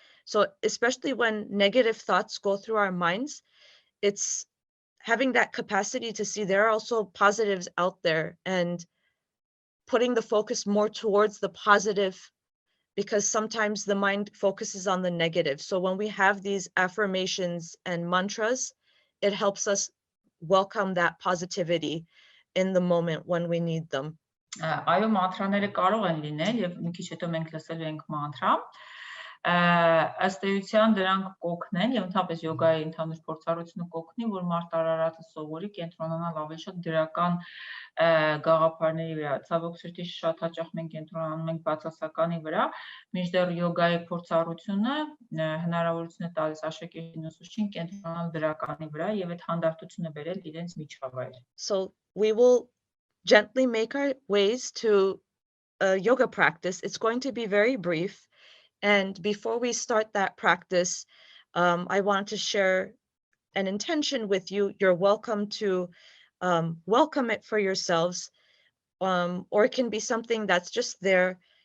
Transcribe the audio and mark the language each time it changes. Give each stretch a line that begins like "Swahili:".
English: So especially when negative thoughts go through our minds, it's having that capacity to see there are also positives out there and putting the focus more towards the positive, because sometimes the mind focuses on the negative. So when we have these affirmations and mantras, it helps us welcome that positivity in the moment when we need them.
Armenian: Այո, մանթրաները կարող են լինել եւ մի քիչ հետո մենք լսելու ենք մանթրա։ ըստ էության դրանք կօգնեն եւ ընդհանրապես յոգայի ընդհանուր փորձառությունը կօգնի, որ մարդ արարածը սովորի կենտրոնանալ ավելի շատ դրական գաղափարների վրա։ Ցավոք սրտի շատ հաճախ մենք կենտրոնանում ենք բացասականի վրա, մինչդեռ յոգայի փորձառությունը հնարավորություն է տալիս աշակերտին ուսուցչին կենտրոնանալ դրականի վրա եւ այդ հանդարտությունը բերել իրենց միջավայր։
English: So we will gently make our ways to a yoga practice. It's going to be very brief. And before we start that practice, I want to share an intention with you. You're welcome to welcome it for yourselves, or it can be something that's just there.